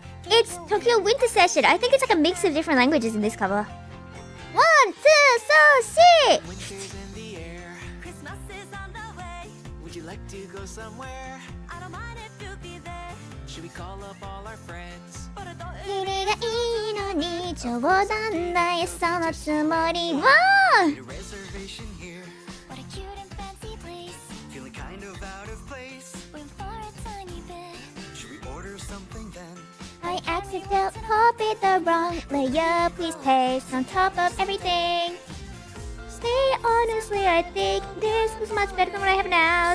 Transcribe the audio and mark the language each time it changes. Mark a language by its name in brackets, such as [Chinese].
[English] It's Tokyo Winter Session. I think it's like a mix of different languages in this cover. 1, 2, 3, 4. Winter's in the air. Christmas is on the way. Would you like to go somewhere? I don't mind if you'll be there. Should we call up all our friends? But I thought [Japanese] 君がいいのに冗談だよそのつもりは [English] Need a reservation here. what a cute and fancy place. Feeling kind of out of place. Room for a tiny bed. Should we order something then? I accidentally copied the wrong layer. Please paste on top of everything. Say honestly, I think this was much better than what I have now.